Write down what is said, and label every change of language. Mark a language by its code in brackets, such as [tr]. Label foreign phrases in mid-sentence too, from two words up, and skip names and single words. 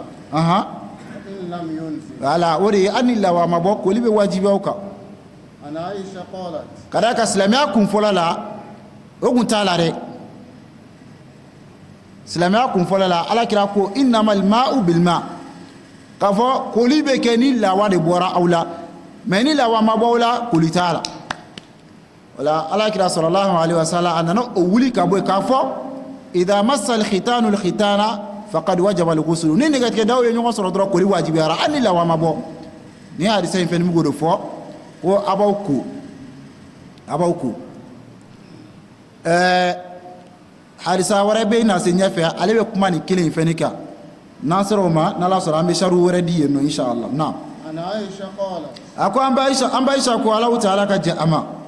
[bm] wala o de ye ani lawa ma bɔ koli bɛ wajibiyaw kan ka da ka silamɛya kun fɔlɔ la o kun t'a la dɛ silamɛya kun fɔlɔ la ala kira ko [ar] إنما الماء بالماء [bm] k'a fɔ koli bɛ kɛ ni lawa de bɔra aw la mais ni lawa ma bɔ aw la koli t'a la wala ala kira [ar] صلى الله عليه وسلم [bm] a nana o wuli ka bɔ yen k'a fɔ [ar] إذا مس الختان الختان فقد وجب الغسل [bm] ni negative daw ye ɲɔgɔn sɔrɔ dɔrɔn koli wajibiyara ani lawa ma bɔ ni hadisa in fɛn mugo do fɔ ko abaw ko hadisa wɛrɛ bɛ na se ɲɛfɛ ale bɛ kuma ni kelen in fɛn kan n'an sera o ma n'ala sɔrɔ an bɛ sharu wɛrɛ di yen nɔ inshallah naam a ko an bɛ Aisha ko [ar] الله تعالى [bm] ka jɛ a ma